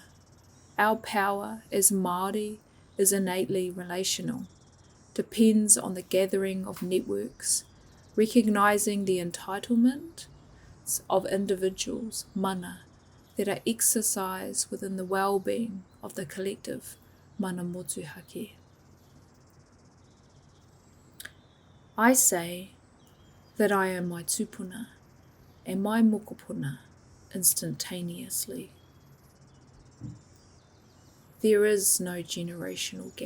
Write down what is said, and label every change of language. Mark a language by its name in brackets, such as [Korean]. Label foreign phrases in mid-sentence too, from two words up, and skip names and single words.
[English] Our power as Māori is innately relational, depends on the gathering of networks, recognising the entitlement of individuals, mana, that are exercised within the well-being of the collective, [Māori] mana motuhake. [English] I say that I am my tupuna and my mokopuna instantaneously. There is no generational gap.